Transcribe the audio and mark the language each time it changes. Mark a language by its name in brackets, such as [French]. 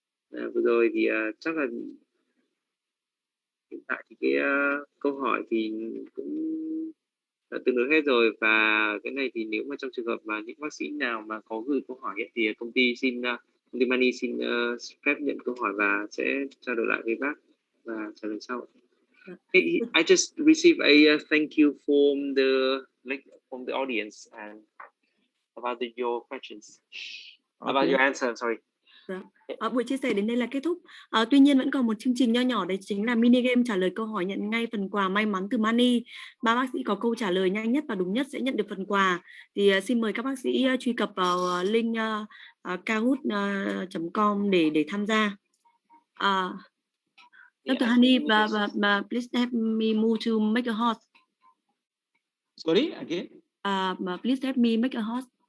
[Vietnamese] Vừa rồi thì chắc là hiện tại thì cái câu hỏi thì cũng đã tương đối hết rồi, và cái này thì nếu mà trong trường hợp mà những bác sĩ nào mà có gửi câu hỏi ấy, thì công ty Mani xin phép nhận câu hỏi và sẽ trao đổi lại với bác và trả lời sau. [English] Hey, I just received a thank you from the audience and about your questions, about your answer. Sorry. [Vietnamese] Buổi chia sẻ đến đây là kết thúc. Tuy nhiên vẫn còn một chương trình nho nhỏ, đấy chính là mini game trả lời câu hỏi, nhận ngay phần quà may mắn từ Mani. 3 bác sĩ có câu trả lời nhanh nhất và đúng nhất sẽ nhận được phần quà. Thì xin mời các bác sĩ truy cập vào link kahoot.com để tham gia. [English] Dr. Honey, please help me move to make a host. Sorry, again? Please help me make a host.